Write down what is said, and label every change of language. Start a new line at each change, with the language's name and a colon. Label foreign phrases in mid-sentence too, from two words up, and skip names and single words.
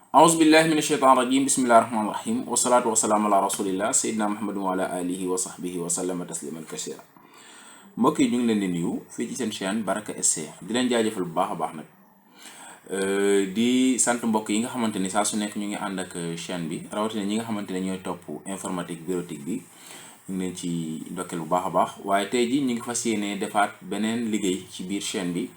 Arabic: أعوذ بالله من الشيطان الرجيم بسم الله الرحمن الرحيم والصلاة والسلام على رسول الله سيدنا محمد وعلى آله وصحبه وسلم تسليما كثيرا.
Wolof: mbokk yi ñu ngi leen di nuyu fii ci seen chaîne Baraka SC di leen jaajëfal bu baax a baax nag di sant mbokk yi nga xamante ni saa su nekk ñu ngi ànd ak chaîne bi rawatina ñi nga xamante ne ñooy topp
French: informatique bureautique
Wolof: bi ñu ngi leen ci ndokkeel bu baax a baax. waaye tey ji ñu ngi fas yéene defaat beneen liggéey ci biir chaîne bi.